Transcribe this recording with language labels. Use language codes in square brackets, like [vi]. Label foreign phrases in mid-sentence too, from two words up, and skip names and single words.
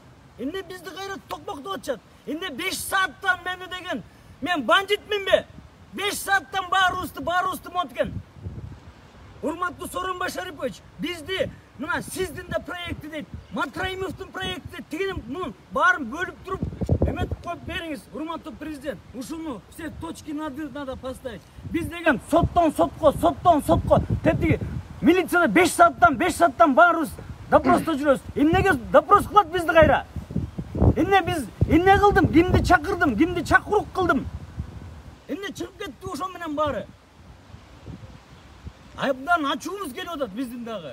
[ky] Эмне бизди кайра токмоктоп атышат? Эмне 5 сааттан мени деген мен бандитминби? 5 сааттан баарыбызды монткен. Урматтуу Сооронбай Шарипович, бизди мына сиздин да проекти дейт, Матраимовдун проекти дейт, тигинин мунун баарын бөлүп туруп эметип коюп бериңиз, урматтуу президент. [ru] Ушуну все точки над «и» надо поставить. [ky] Биз деген соттон сотко, тетиги милицияда 5 сааттан баарыбыз допросто жүрөбүз. Эмнеге допрос кылат бизди кайра? Эмне биз эмне кылдым? Кимди чакырдым? Кимди чакырук кылдым? Эмне чыгып кетти ошол менен баары? Айбдан ачуубуз келип атат биздин дагы.